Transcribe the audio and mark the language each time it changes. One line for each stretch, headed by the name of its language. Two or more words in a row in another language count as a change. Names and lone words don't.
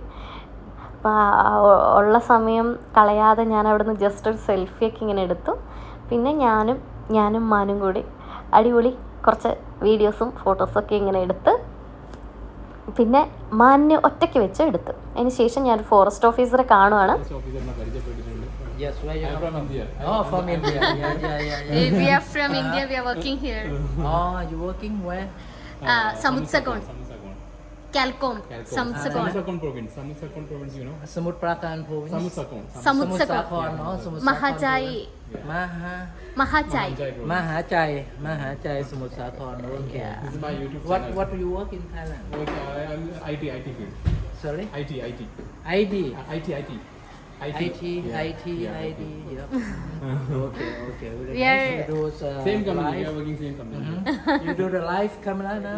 Malayalam: അപ്പോൾ ഉള്ള സമയം കളയാതെ ഞാൻ അവിടെ നിന്ന് ജസ്റ്റ് ഒരു സെൽഫിയൊക്കെ ഇങ്ങനെ എടുത്തു. പിന്നെ ഞാനും മാനും കൂടി അടിപൊളി കുറച്ച് വീഡിയോസും ഫോട്ടോസൊക്കെ ഇങ്ങനെ എടുത്ത് പിന്നെ മാനിനെ ഒറ്റയ്ക്ക് വെച്ച് എടുത്തു. അതിന് ശേഷം ഞാൻ
English: forest officere
Malayalam: കാണുവാണ്.
English: Yes, where you are from? India. Oh, from India. Yeah. We are from India. We are working here. Oh, you working where? Samutsagon. Calcom. Samutsagon province. Samutsagon province, you know. Samut Prakan province. Samutsagon. Samutsagon. No, Samut Mahachai. Mahachai, Samut Prakan. Okay. This is my YouTube What channel. What do you work in Thailand? I'm IT field. Sorry. IT. IT. IT. IT. Yeah. Yep. Okay. We are you do, Same company. live. We are working same company. You do the live camera now?